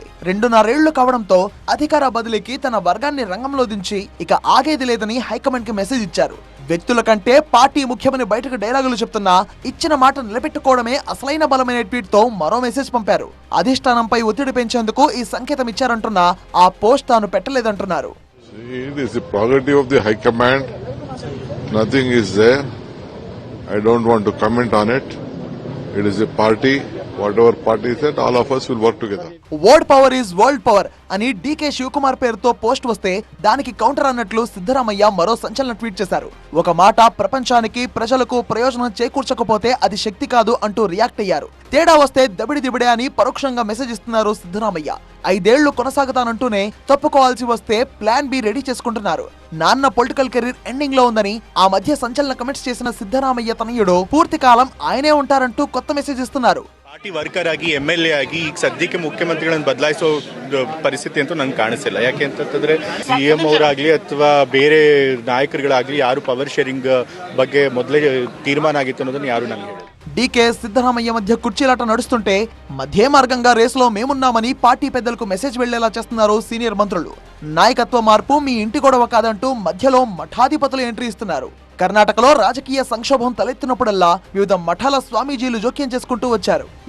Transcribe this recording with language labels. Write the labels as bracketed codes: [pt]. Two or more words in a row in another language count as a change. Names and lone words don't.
[te] 2.5 ఏళ్లు కావడంతో అధికార బదిలీకి తన వర్గాన్ని రంగంలో దించి ఇక ఆగేది లేదని హైకమాండ్ కి మెసేజ్ ఇచ్చారు. వ్యక్తుల కంటే పార్టీ ముఖ్యమని బయటకు డైలాగులు చెప్తున్నా ఇచ్చిన మాట నిలబెట్టుకోవడమే అసలైన బలమైన ట్వీట్ తో మరో మెసేజ్ పంపారు. అధిష్టానంపై ఒత్తిడి పెంచేందుకు ఈ సంకేతం ఇచ్చారంటున్నా ఆ పోస్ట్ తాను పెట్టలేదంటున్నారు. [en] It is the prerogative of the High Command. Nothing is there. I don't want to comment on it. It is a party. Whatever party is that, all of us will work together. word power is world power [te] అని డీకే శివకుమార్ పేరుతో పోస్ట్ వస్తే దానికి కౌంటర్ అన్నట్లు సిద్ధరామయ్య మరో సంచలన ట్వీట్ చేశారు. ఒక మాట ప్రపంచానికి, ప్రజలకు ప్రయోజనం చేకూర్చకపోతే అది శక్తి కాదు అంటూ రియాక్ట్ అయ్యారు. తేడా వస్తే దబిడే అని పరోక్షంగా మెసేజ్ ఇస్తున్నారు సిద్ధరామయ్య. 5 ఏళ్లు కొనసాగుతానంటూనే తప్పుకోవాల్సి వస్తే [en] plan B [te] రెడీ చేసుకుంటున్నారు. నాన్న [en] political career ending [te] లో ఉందని ఆ మధ్య సంచలన కమెంట్స్ చేసిన సిద్ధరామయ్య ತನಯುಡು పూర్తి కాలం ఆయనే ఉంటారంటూ కొత్త మెసేజ్ ఇస్తున్నారు. [en] party worker [kn] ಆಗಿ MLA ಆಗಿ ಈಗ ಸದ್ಯಕ್ಕೆ ಮುಖ್ಯಮಂತ್ರಿಗಳನ್ನು ಬದಲಾಯಿಸೋ ಪರಿಸ್ಥಿತಿ ಅಂತೂ ನಂಗೆ ಕಾಣಿಸ್ತಿಲ್ಲ. ಯಾಕೆ ಅಂತಂದ್ರೆ CM ಅವರಾಗ್ಲಿ ಅಥವಾ ಬೇರೆ ನಾಯಕರುಗಳಾಗ್ಲಿ ಯಾರು [en] power sharing [kn] ಬಗ್ಗೆ ಮೊದಲೇ ತೀರ್ಮಾನ ಆಗಿತ್ತು ಅನ್ನೋದನ್ನ ಯಾರು ನನಗೆ ಹೇಳಿಲ್ಲ. [te] డీకే సిద్ధరామయ్య మధ్య కుర్చీలాట నడుస్తుంటే మధ్య మార్గంగా రేసులో మేమున్నామని పార్టీ పెద్దలకు మెసేజ్ వెళ్లేలా చేస్తున్నారు సీనియర్ మంత్రులు. నాయకత్వ మార్పు మీ ఇంటి గొడవ కాదంటూ మధ్యలో మఠాధిపతులు ఎంట్రీ ఇస్తున్నారు. కర్ణాటకలో రాజకీయ సంక్షోభం తలెత్తినప్పుడల్లా వివిధ మఠాల స్వామీజీలు జోక్యం చేసుకుంటూ వచ్చారు.